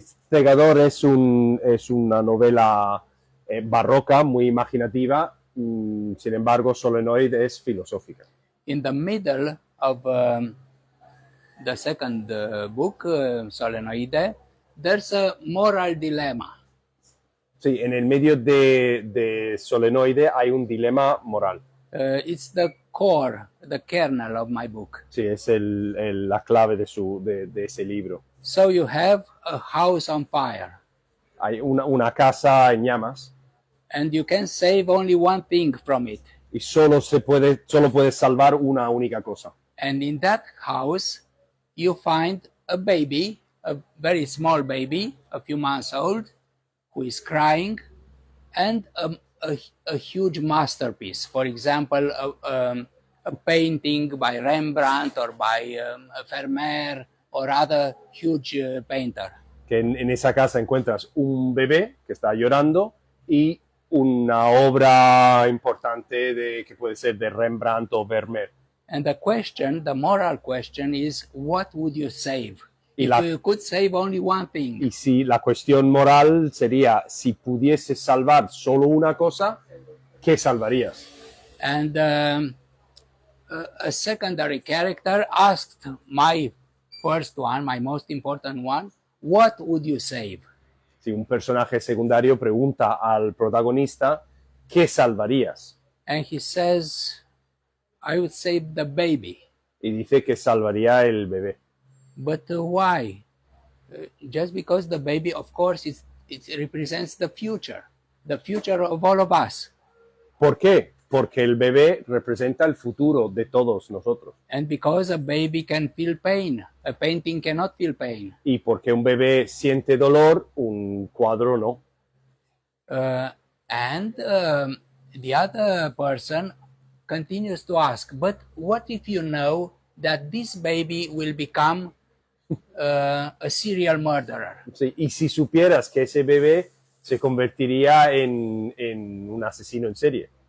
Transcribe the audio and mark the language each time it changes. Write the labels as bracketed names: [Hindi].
[Spanish] Segador es una novela barroca, muy imaginativa, sin embargo, Solenoid es filosófica. [English] In the middle of the second book, Solenoide, there's a moral dilemma. [Spanish] Sí, en el medio de Solenoide hay un dilema moral. [English] It's the core, the kernel of my book. [Spanish] Sí, es la clave de ese libro. [English] So you have a house on fire. [Spanish] Hay una casa en llamas [English] And you can save only one thing from it. [Spanish] y solo puedes salvar una única cosa. [English] And in that house, you find a baby, a very small baby, a few months old, who is crying, and a huge masterpiece. For example, a painting by Rembrandt or by Vermeer or other huge painter. [Spanish] Que en esa casa encuentras un bebé que está llorando y una obra importante que puede ser de Rembrandt o Vermeer. [English] And the moral question is, what would you save? [Spanish] Y [English] If you could save only one thing. [Spanish] Y si la cuestión moral sería, si pudieses salvar solo una cosa, ¿qué salvarías? [English] And a secondary character asked my first one, my most important one, what would you save? [Spanish] Si un personaje secundario pregunta al protagonista, ¿qué salvarías? [English] And he says, I would save the baby. [Spanish] Y dice que salvaría el bebé. [English] But why? Just because the baby, of course, it represents the future of all of us. [Spanish] ¿Por qué? Porque el bebé representa el futuro de todos nosotros. [English] And because a baby can feel pain, a painting cannot feel pain. [Spanish] Y porque un bebé siente dolor, un cuadro no. [English] And the other person continues to ask, but what if you know that this baby will become a serial murderer? [Spanish] Sí, y si supieras que ese bebé se convertiría en un asesino en serie,